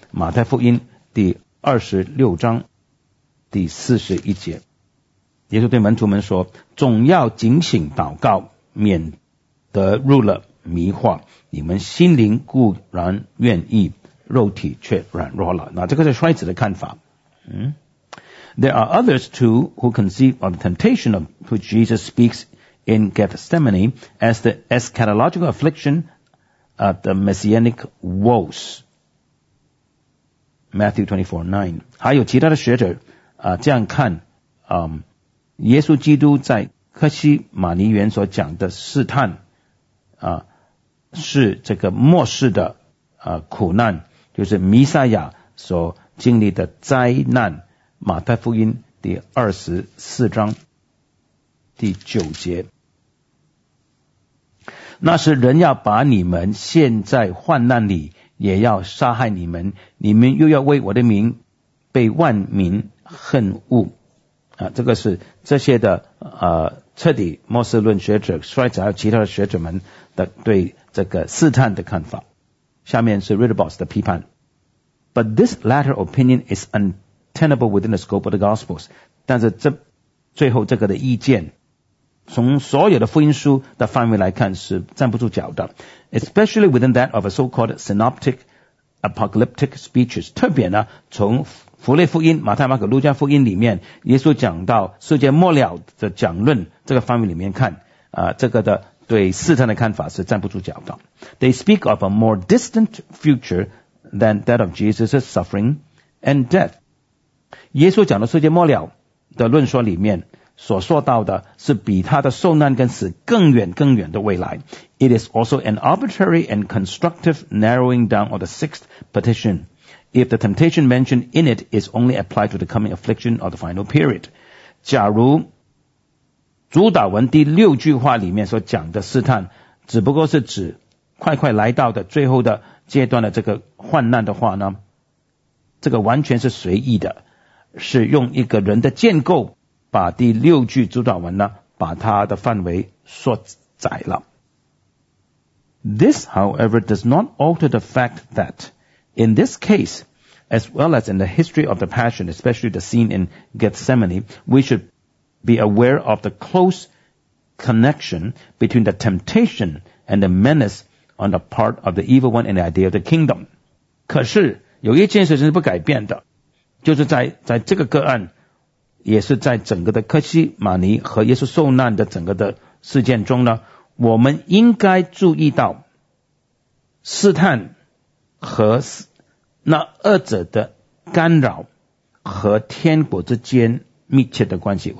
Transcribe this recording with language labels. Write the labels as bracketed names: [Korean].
[Chinese] 马太福音第26章第41节，耶稣对门徒们说：“总要警醒祷告，免得入了迷惑，你们心灵固然愿意，肉体却软弱了。” 那这个是衰子的看法。 [English] There are others too who conceive of the temptation of which Jesus speaks in Gethsemane as the eschatological affliction of the messianic woes. Matthew 24:9. [Chinese] 还有其他的学者这样看耶稣基督在克西马尼园所讲的试探是这个末世的苦难，就是弥赛亚所经历的灾难。马太福音第24章第9节，那时人要把你们陷在患难里，也要杀害你们，你们又要为我的名被万民恨恶。这个是这些的彻底末世论学者衰子还有其他的学者们的对这个试探的看法。下面是 Ritterbos 的批判。 [English] But this latter opinion is untenable within the scope of the Gospels. [Chinese] 但是最后这个的意见从所有的福音书的范围来看是站不住脚的。 [English] Especially within that of a so-called synoptic apocalyptic speeches. [Chinese] 特别呢从弗类福音马太马可路加福音里面耶稣讲到世界末了的讲论这个范围里面看这个的对试探的看法是站不住脚的。 [English] They speak of a more distant future than that of Jesus' suffering and death. [Chinese] 耶稣讲的世界末了的论说里面所说到的是比他的受难跟死更远更远的未来。 [English] It is also an arbitrary and constructive narrowing down of the sixth petition. If the temptation mentioned in it is only applied to the coming affliction of the final period. [Chinese] 假如主导文第六句话里面所讲的试探只不过是指快快来到的最后的阶段的这个患难的话呢，这个完全是随意的，是用一个人的建构把第六句主导文呢把它的范围缩窄了。 [English] This however does not alter the fact that in this case as well as in the history of the passion especially the scene in Gethsemane we shouldbe aware of the close connection between the temptation and the menace on the part of the evil one and the idea of the kingdom. [Chinese] 可是有一件事情是不改变的，就是在这个个案，也是在整个的克西马尼和耶稣受难的整个的事件中呢，我们应该注意到试探和那二者的干扰和天国之间密切的关系。